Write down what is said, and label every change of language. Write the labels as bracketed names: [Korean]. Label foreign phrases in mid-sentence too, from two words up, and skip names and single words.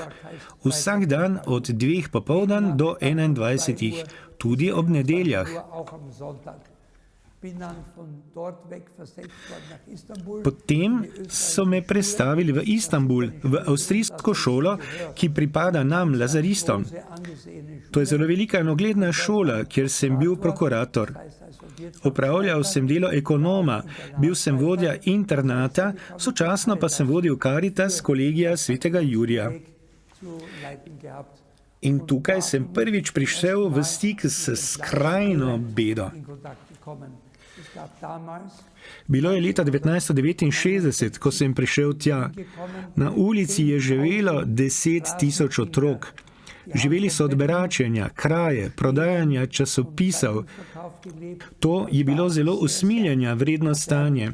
[Slovenian] Vsak dan od 2 popoldan do 21, tudi ob nedeljah. [German] Auch am Sonntag. Bin dann von dort weg versetzt worden nach Istanbul. [Slovenian] Potem so me prestavili v Istanbul, v avstrijsko šolo, ki pripada nam, lazaristom. [German] Sehr angesehene [Slovenian] To je zelo velika in ugledna šola, kjer sem bil prokurator. Opravljal sem delo ekonoma, bil sem vodja internata, sočasno pa sem vodil Caritas kolegija svetega Jurija. [German] zu leiten gehabt, [Slovenian] In tukaj sem prvič prišel v stik s skrajno bedo. [German] in Kontakt gekommen. Es gab damals [Slovenian] Bilo je leta 1969, ko sem prišel tja. Na ulici je živelo 10 000 otrok. Živeli so od beračenja, kraje, prodajanja časopisov. To je bilo zelo usmiljenja vredno stanje.